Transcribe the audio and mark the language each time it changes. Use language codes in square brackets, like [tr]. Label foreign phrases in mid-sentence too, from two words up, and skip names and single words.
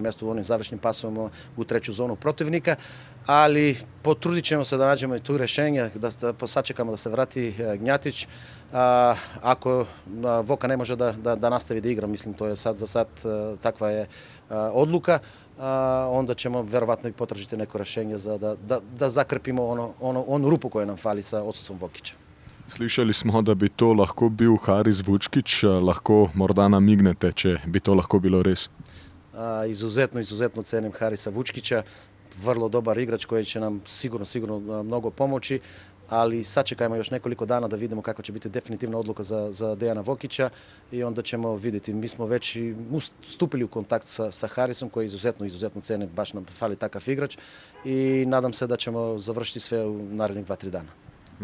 [sr] mjestu u onim završnim pasom u 3. zonu protivnika, ali potrudit ćemo se da nađemo i tu rješenje, da sačekamo da se vrati Gnjatić. Ako Voka ne može da nastavi da igra, mislim to je za sad takva je odluka, onda ćemo verovatno i potražiti neko rješenje da zakrpimo onu rupu koja nam fali sa odsustvom Vokića. [sl] Slišali smo, da bi to lahko bil Haris Vučkić, lahko morda namignete, če bi to lahko bilo res. [sr] Izuzetno cenim Harisa Vučkića, vrlo dobar igrač koji će nam sigurno mnogo pomoći, ali sačekajmo još nekoliko dana da vidimo kako će biti definitivna odluka za Dejana Vokića i onda ćemo vidjeti. Mi smo već i stupili u kontakt sa Harisom koji izuzetno cene, baš nam fali takav igrač i nadam se da ćemo završiti sve u narednih 2-3 dana.